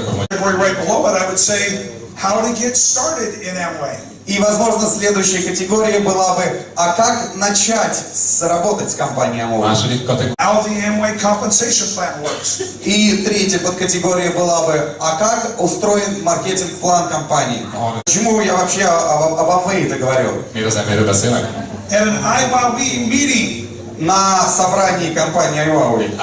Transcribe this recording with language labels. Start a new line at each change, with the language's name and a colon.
English: Right below it, I would say how to get started in Amway.
Russian: И, возможно, следующая категория была бы, а как начать работать с компанией Amway?
English: How the Amway compensation plan works.
Russian: И третья подкатегория была бы, а как устроен маркетинг-план компании? Почему я вообще об Amway-то говорю?
English: At an IWA meeting.
Russian: На собрании компании IWA.